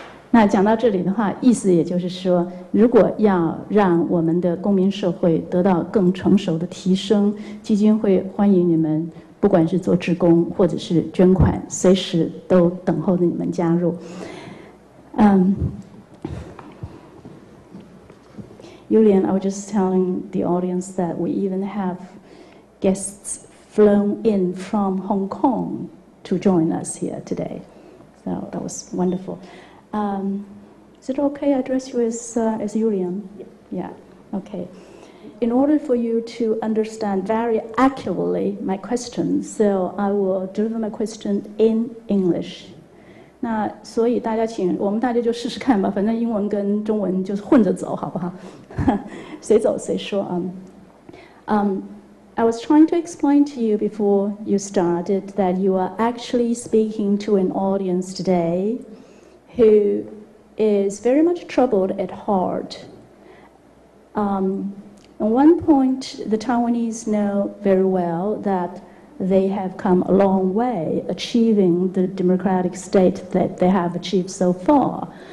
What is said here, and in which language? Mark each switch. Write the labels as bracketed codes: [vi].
[zh] 那讲到这里的话，意思也就是说，如果要让我们的公民社会得到更成熟的提升，基金会欢迎你们，不管是做志工或者是捐款，随时都等候着你们加入。 [en] Julian, I was just telling the audience that we even have guests flown in from Hong Kong to join us here today. So that was wonderful. Is it okay I address you as Julian? Yeah, okay. In order for you to understand very accurately my question, so I will deliver my question in English. [zh] 那所以大家我们大家就试试看吧，反正英文跟中文就是混着走，好不好？谁走谁说啊。 [en] I was trying to explain to you before you started that you are actually speaking to an audience today who is very much troubled at heart. At one point, the Taiwanese know very well that they have come a long way achieving the democratic state that they have achieved so far.